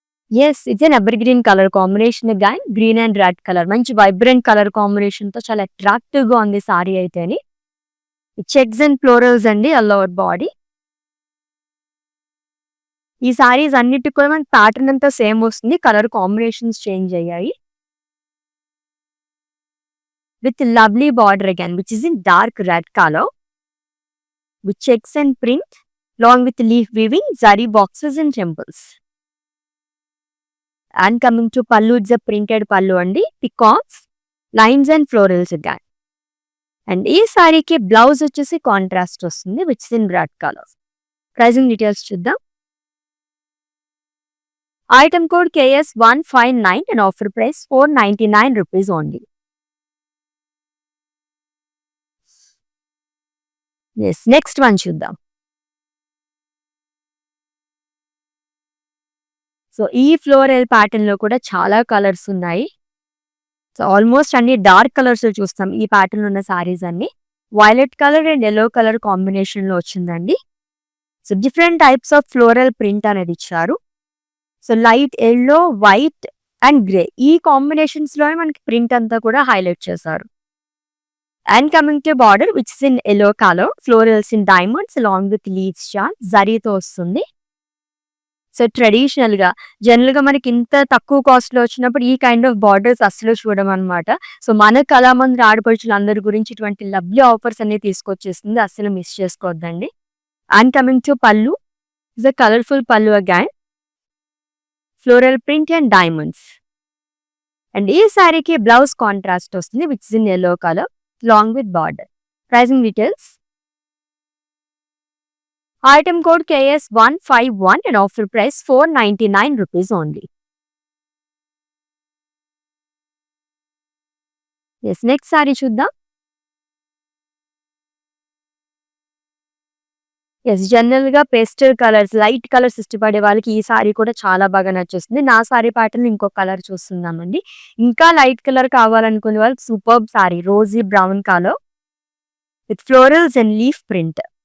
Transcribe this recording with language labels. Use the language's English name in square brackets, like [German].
[English] yes, it's an evergreen colour combination [Telugu] gone, green and red colour మంచి vibrant colour combination తో చాలా attractive గా ఉంది sorry అయితే. [English] అని checks and florals అండి all over body. [Telugu] ఈ సారీస్ అన్నిటికి కూడా మనకి ప్యాటర్న్ అంతా సేమ్ వస్తుంది, కలర్ కాంబినేషన్స్ చేంజ్ అయ్యాయి. [English] with lovely border again, which is in dark red color, with checks and print, along with leaf weaving, zari boxes and temples. And coming to pallu, it's a printed pallu andi, peacocks, lines and florals again. And [Telugu] ee saree ki blouse vachesi contrast vastundi, [English] which is in red color. Pricing details [Telugu] chuddam. [English] Item code KS159 and offer price 499 rupees only. Yes, next one [Telugu] చూద్దాం. So ఈ floral pattern లో కూడా చాలా colours ఉన్నాయి. So almost అన్ని dark colours చూస్తాం ఈ pattern ఉన్న సారీస్ అన్ని. Violet colour and yellow colour combination లో వచ్చిందండి. So different types of floral print అనేది ఇచ్చారు. So light yellow, white and grey ఈ కాంబినేషన్స్ లోనే మనకి ప్రింట్ అంతా కూడా హైలైట్ చేశారు. [English] And coming to border, which is in yellow color, florals in diamonds along with leaves chart, [Telugu] జరీతో వస్తుంది. సో ట్రెడిషనల్ గా జనరల్ గా మనకి ఇంత తక్కువ కాస్ట్ లో వచ్చినప్పుడు ఈ కైండ్ ఆఫ్ బార్డర్స్ అసలు చూడడం అనమాట. సో మన కళామంది ఆడపడుచులు అందరి గురించి ఇటువంటి లవ్లీ ఆఫర్స్ అన్ని తీసుకొచ్చేస్తుంది, అసలు మిస్ చేసుకోవద్దండి. [English] And coming to pallu, is a colourful pallu again, floral print and diamonds. And [Telugu] ఈ సారీకి బ్లౌజ్ కాంట్రాస్ట్ వస్తుంది, [English] Which is in yellow color along with border. Pricing details. Item code KS151 and offer price 499 rupees only. Yes, next saree [Telugu] చూద్దాం. Yes, general గా pastel colours, light colours ఇష్టపడే వాళ్ళకి ఈ sorry కూడా చాలా బాగా నచ్చేస్తుంది. నా సారీ ప్యాటర్న్ ఇంకో కలర్ చూస్తున్నామండి. ఇంకా లైట్ కలర్ కావాలనుకునే వాళ్ళకి superb sorry, [English] Rosy brown colour with florals and leaf print.